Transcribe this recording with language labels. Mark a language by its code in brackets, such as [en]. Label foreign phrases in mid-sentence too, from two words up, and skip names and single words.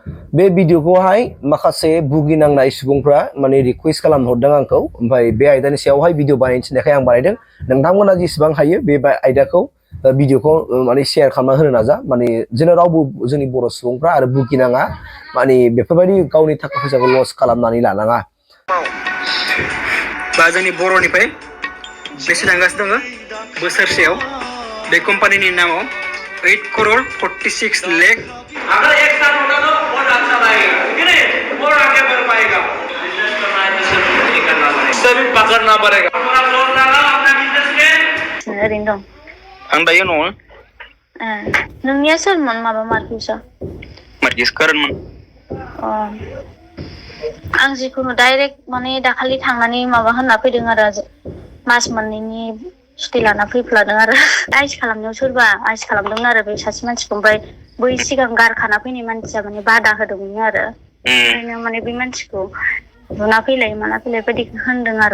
[brx] बे भिडिअखौहाय माखासे भुगिनांनाय सुबुंफ्रा माने रिक्वेस्ट खालामहरदों आंखौ ओमफ्राय बे आयदानि सायावहाय भिडिअ बानायनो थिननायखाय आं बानायदों नोंथांमोना जेसेबां हायो बे आयदाखौ भिडिअखौ माने शेयार खालामना होनो नाजा माने जेन रावबो जोंनि बर' सुबुंफ्रा आरो भुगिनाङा माने बेफोरबायदि गावनि थाखा फैसाखौ लस खालामनानै लानाङा बा जोंनि बर'निफ्राय बेसे थांगासिनो दङ बोसोरसेयाव बे कम्पानिनि नामाव [hi] 8 करोड़ 46 लाख अगर एक साल होगा तो बहुत अच्छा रहेगा ठीक है और आगे बढ़ पाएगा बिजनेस करना है तो सिर्फ करना पड़ेगा सभी पकड़ना पड़ेगा पूरा जोर लगा अपना बिजनेस में [brx] ओरैनो दं आं दायो न'आव नोंनिया सोरमोन माबा मार्किसा मार्किस कारणमोन आं जिखुनु डाइरेक्ट माने दाखालि थांनानै माबा होनना फैदों आरो मास मोननैनि सुटि लाना फैफ्लादों आरो आइस खालामनायाव सोरबा आइस खालामदोंमोन आरो बे सासे मानसिखौ ओमफ्राय बै सिगां गारखाना फैनाय मानसिया माने बादा होदोंमोन आरो ओंखायनो माने बे मानसिखौ बुना फैलाय माना फैलाय बायदि होनदों आरो